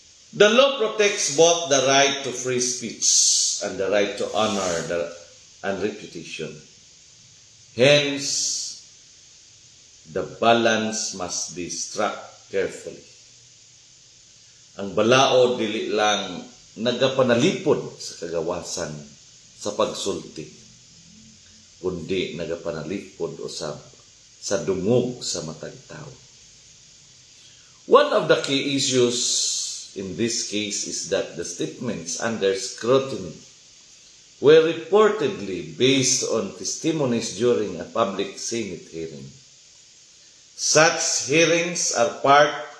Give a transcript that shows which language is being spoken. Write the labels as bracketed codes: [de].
[en] The law protects both the right to free speech and the right to honor and reputation. Hence, the balance must be struck carefully. [ceb] Ang balao dili lang nagapanalipod sa kagawasan sa pagsulti, kundi nagapanalipod usab sa dungog sa matag tao. [en] One of the key issues in this case is that the statements under scrutiny were reportedly based on testimonies during a public Senate hearing. Such hearings are part